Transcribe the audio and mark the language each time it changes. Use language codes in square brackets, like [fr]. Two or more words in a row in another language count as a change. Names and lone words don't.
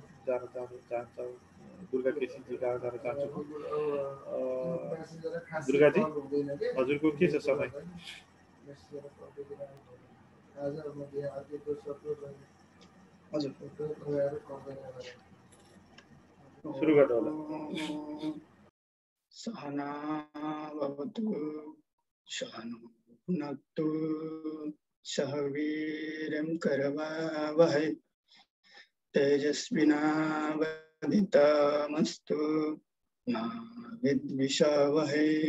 [ne] दुर्गा केसीजी कहाँ जान चाहन्छौँ। दुर्गाजी हजुरको के छ समय? सुरु गर्नु होला। [sa] सहना भवतु सहनो भुनक्तु सह वीर्यं करवावहै तेजस्विनावधीतमस्तु मा विद्विषावहै।